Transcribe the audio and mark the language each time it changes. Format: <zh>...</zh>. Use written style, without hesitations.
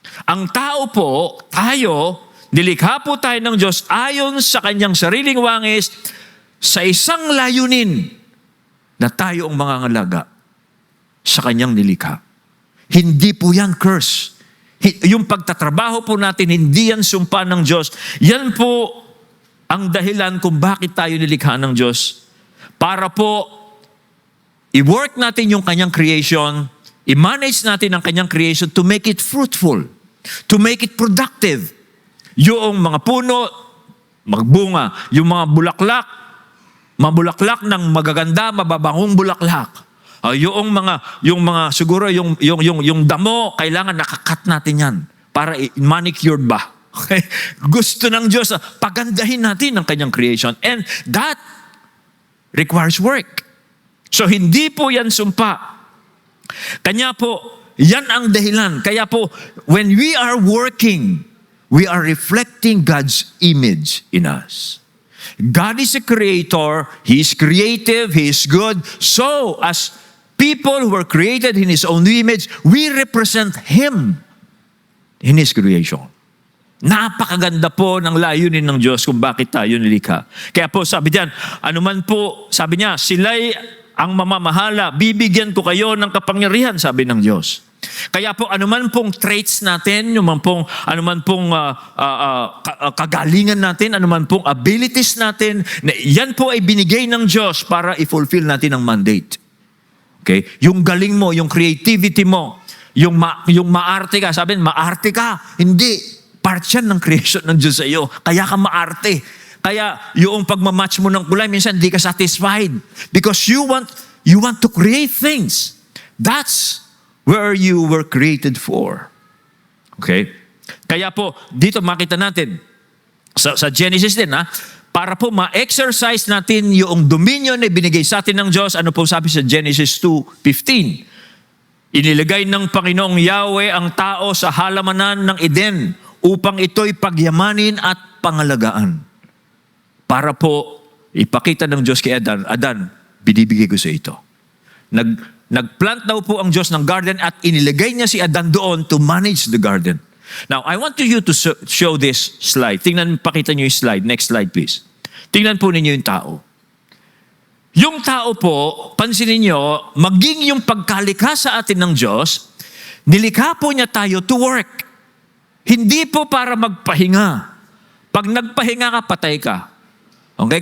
<tl>Ang tao po, tayo, nilikha po tayo ng Diyos ayon sa kanyang sariling wangis sa isang layunin na tayo ang mangangalaga sa kanyang nilikha. Hindi po yan curse. Yung pagtatrabaho po natin, hindi yan sumpa ng Diyos. Yan po ang dahilan kung bakit tayo nilikha ng Diyos. Para po, i-work natin yung kanyang creation, i-manage natin ang kanyang creation</tl> <en>to make it fruitful, to make it productive.</en> <tl>Yung mga puno, magbunga. Yung mga bulaklak, mabulaklak ng magaganda, mababangong bulaklak. Yung mga siguro yung damo, kailangan nakakat natin yan para manicured ba. Okay? Gusto ng Diyos, pagandahin natin ang kanyang creation.</tl> <en>And that requires work.</en> <tl>So hindi po yan sumpa. Kanya po, yan ang dahilan.</tl> <en>Kaya po, when we are working, we are reflecting God's image in us. God is a creator. He is creative. He is good. So, as people who were created in His own image, we represent Him in His creation.</en> <tl>Napakaganda po ng layunin ng Diyos kung bakit tayo nilikha. Kaya po sabi diyan, anuman po, sabi niya, sila'y ang mamamahala, bibigyan ko kayo ng kapangyarihan, sabi ng Diyos. Kaya po anuman pong traits natin, anuman pong kagalingan natin, anuman pong abilities natin, yan po ay binigay ng Diyos para i-fulfill natin ang mandate. Okay? Yung galing mo, yung creativity mo, yung maarte ka, sabihin, maarte ka. Hindi. Part yan ng creation ng Diyos sa iyo. Kaya ka maarte. Kaya yung pagmamatch mo ng kulay, minsan hindi ka satisfied.</tl> <en>Because you want to create things. That's where you were created for.</en> <tl>Okay? Kaya po, dito makita natin, sa Genesis din, para po ma-exercise natin yung dominion na binigay sa atin ng Diyos. Ano po sabi sa Genesis 2:15? Inilagay ng Panginoong Yahweh ang tao sa halamanan ng Eden upang ito'y pagyamanin at pangalagaan. Para po ipakita ng Diyos kay Adan, binibigay ko sa ito. Nagplant daw po ang Diyos ng garden at inilagay niya si Adan doon</tl> <en>to manage the garden. Now, I want you to show this slide.</en> <tl>Pakita niyo yung slide.</tl> <en>Next slide, please.</en> <tl>Tingnan po ninyo yung tao. Yung tao po, pansinin niyo, maging yung pagkalikha sa atin ng Diyos, nilikha po niya tayo to work. Hindi po para magpahinga. Pag nagpahinga ka, patay ka. Okay?</tl>